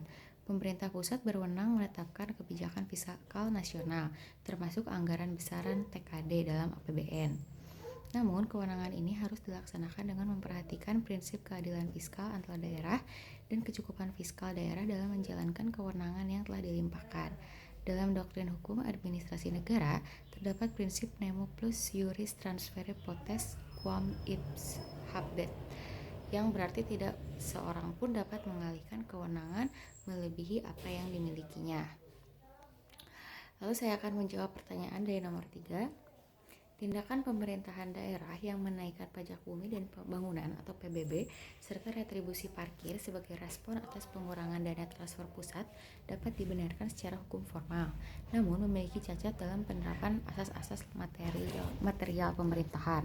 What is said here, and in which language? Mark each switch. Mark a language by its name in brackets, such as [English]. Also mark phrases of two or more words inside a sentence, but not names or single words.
[Indonesian] Pemerintah pusat berwenang menetapkan kebijakan fiskal nasional, termasuk anggaran besaran TKD dalam APBN. Namun, kewenangan ini harus dilaksanakan dengan memperhatikan prinsip keadilan fiskal antar daerah dan kecukupan fiskal daerah dalam menjalankan kewenangan yang telah dilimpahkan. Dalam doktrin hukum administrasi negara, terdapat prinsip [Latin] nemo plus iuris transfere potest quam ipse habet, [Indonesian] yang berarti tidak seorang pun dapat mengalihkan kewenangan melebihi apa yang dimilikinya. Lalu saya akan menjawab pertanyaan dari nomor 3. Tindakan pemerintahan daerah yang menaikkan pajak bumi dan bangunan atau PBB serta retribusi parkir sebagai respon atas pengurangan dana transfer pusat dapat dibenarkan secara hukum formal, namun memiliki cacat dalam penerapan asas-asas material pemerintahan.